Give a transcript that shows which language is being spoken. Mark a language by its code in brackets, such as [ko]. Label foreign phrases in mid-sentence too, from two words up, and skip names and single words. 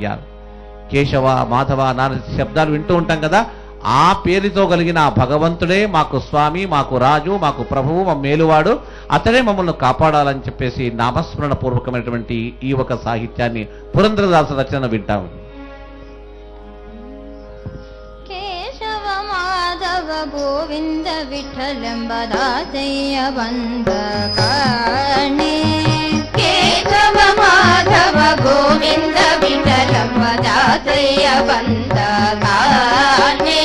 [te] కేశవ మాధవ నారాయణ శబ్దాలు వింటూ ఉంటాం కదా. ఆ పేరుతో కలిగిన ఆ భగవంతుడే మాకు స్వామి, మాకు రాజు, మాకు ప్రభువు, మా మేలువాడు, అతడే మమ్మల్ని కాపాడాలని చెప్పేసి నామస్మరణ పూర్వకమైనటువంటి ఈ ఒక సాహిత్యాన్ని పురంధరదాసు రచన వింటాము. [kn] ಕೇಶವ ಮಾಧವ ಗೋವಿಂದ ವಿಠಲೆಂಬ ದಾಸಯ್ಯ ಬಂದ ಕಾಣೆ. ಕೇಶವ ಮಾಧವ ಗೋವಿಂದ ವಿಠಲಂಬ ದಾಸಯ್ಯ ಬಂದ ಕಾಣೆ.